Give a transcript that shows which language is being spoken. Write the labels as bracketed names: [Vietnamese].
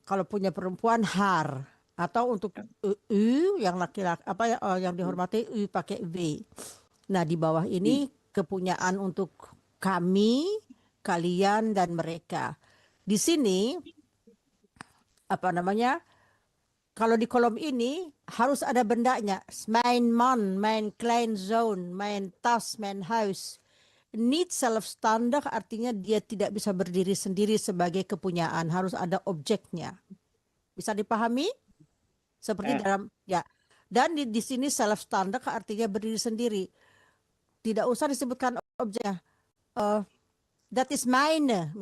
[Indonesian] Kalau punya perempuan, haar. Atau untuk u yang laki-laki yang dihormati u pakai v. Nah di bawah ini kepunyaan untuk kami, kalian dan mereka. Di sini kalau di kolom ini harus ada bendanya. [Dutch] Mijn man, mijn kleinzoon, mijn tas, mijn huis. [Indonesian] Niet zelfstandig artinya dia tidak bisa berdiri sendiri sebagai kepunyaan. Harus ada objeknya. Bisa dipahami? Seperti dalam ya. Dan di sini zelfstandig artinya berdiri sendiri. Tidak usah disebutkan objeknya. That is mine.